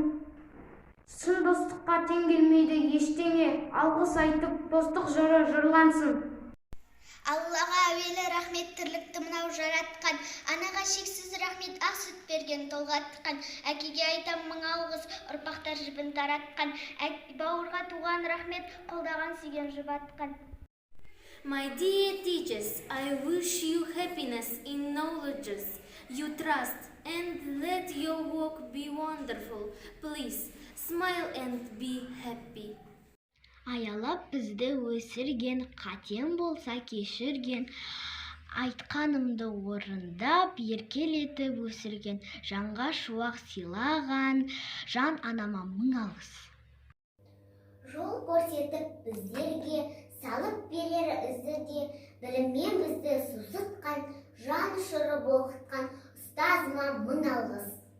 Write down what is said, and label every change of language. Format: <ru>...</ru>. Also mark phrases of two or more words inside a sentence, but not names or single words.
<kk>Шын достыққа тең келмейді ештеңе, алғыс айтып достық жыры жырлансын. Аллаға әуелі рахмет, тірлікті мынау жаратқан, анаға шексіз рахмет, ақ сүт берген толғатқан, әкеге айтам мың алғыс, ұрпақтар жібін таратқан, бауырға туған рахмет, қолдаған сүйген жұбатқан.</kk> <en>My dear teachers, I wish you happiness in knowledges you trust and let your work be wonderful. Please smile and be happy.</en> <kk>Аялап бізді өсірген, қатем болса кешірген, айтқанымды орындап, еркелетіп өсірген, жанға шуақ сыйлаған, жан анама мың алғыс. Жол көрсетіп біздерге, салып берер ізіде, біліммен бізді сусытқан, жан ұшырып оқытқан ұстазыма мың алғыс.</kk>